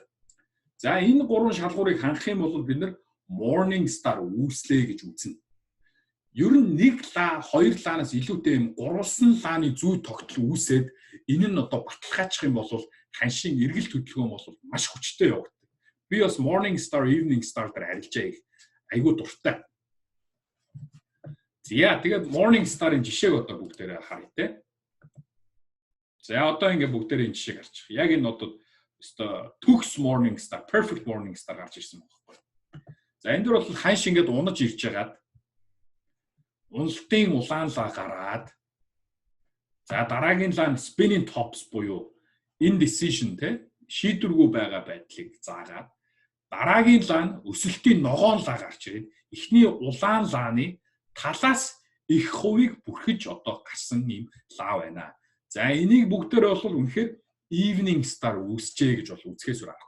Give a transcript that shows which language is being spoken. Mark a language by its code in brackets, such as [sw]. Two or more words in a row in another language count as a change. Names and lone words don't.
[mn] За энэ гурван шалгуурыг хангах юм бол бид нар [en] morning star [mn] үүслээ гэж үзнэ. Ер нь нэг лаа, хоёр лаанаас илүүтэй юм гурвалсан лааны зүй тогтол үүсээд энэ нь одоо баталгаачих юм бол ханшийн эргэлт хөдөлгөөн бол маш хүчтэй явагддаг. Би бас [en] morning star, evening star [mn] дээр арилжаа их айгүй дуртай. За тэгээд [en] morning star- [mn] ын жишээг одоо бүгдээрээ харъя те. За одоо ингээ бүгдээрээ энэ жишээг харчих. Яг энэ одоо өстой төгс [en] morning star, perfect morning star [mn] гарч ирсэн байхгүй. За энэ дөр бол ханш ингээд унаж ирж байгаад уналтын улаан лаа гараад за дараагийн лаан [en] spinning tops [mn] буюу indecision те шийдвэргүй байгаа байдлыг заагаад дараагийн лаан өсөлтийн ногоон лаа гарч ирээд эхний улаан лааны талаас их хувийг бүрхэж одоо гарсан юм лаа байна. За энийг бүгдээр бол үнэхээр [en] evening star [mn] үүсчээ гэж бол үзэхээс өөр аргагүй.